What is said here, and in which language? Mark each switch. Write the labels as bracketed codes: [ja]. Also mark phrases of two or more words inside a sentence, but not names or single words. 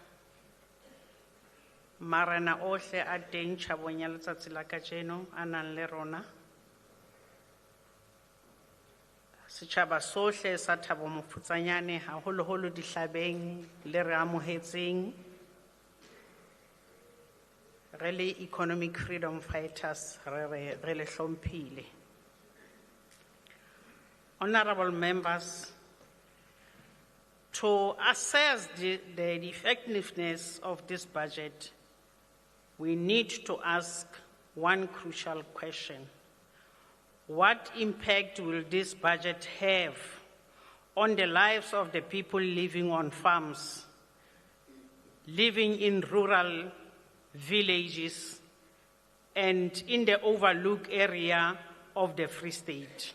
[st] marena ohle a teng tjhabong ya letsatsi la kajeno a nang le rona, setjhaba sohle sa Thabo Mofutshanyane haholoholo dihlabeng le re amohetseng, re le economic freedom fighters re le hlomphile. [en] Honorable members, to assess the effectiveness of this budget, we need to ask one crucial question. What impact will this budget have on the lives of the people living on farms, living in rural villages, and in the overlooked area of the Free State?